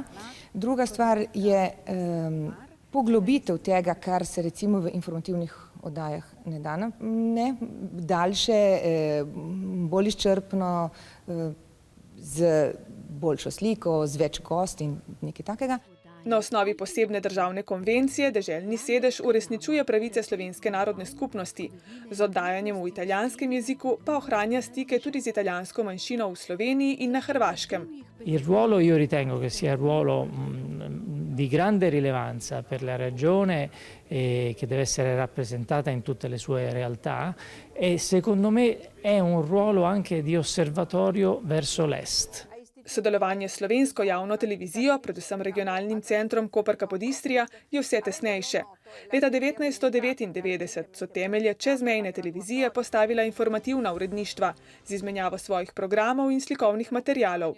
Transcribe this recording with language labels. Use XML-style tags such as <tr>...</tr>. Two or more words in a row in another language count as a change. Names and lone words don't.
<sl>Druga stvar je poglobitev tega, kar se recimo v informativnih oddajah ne da, ne, daljše, bolj izčrpno, z boljšo sliko, z več gost in nekaj takega. Na osnovi posebne državne konvencije deželni sedež uresničuje pravice slovenske narodne skupnosti. Z oddajanjem v italijanskem jeziku pa ohranja stike tudi z italijansko manjšino v Sloveniji in na Hrvaškem.</sl> <it>Il ruolo io ritengo che sia un ruolo di grande rilevanza per la regione che deve essere rappresentata in tutte le sue realtà e secondo me è un ruolo anche di osservatorio verso l'est.</it> <sl>Sodelovanje s slovensko javno televizijo, predvsem regionalnim centrom Koper-Capodistria, je vse tesnejše. Leta 1999 so temelje čezmejne televizije postavila informativna uredništva z izmenjavo svojih programov in slikovnih materialov.</sl>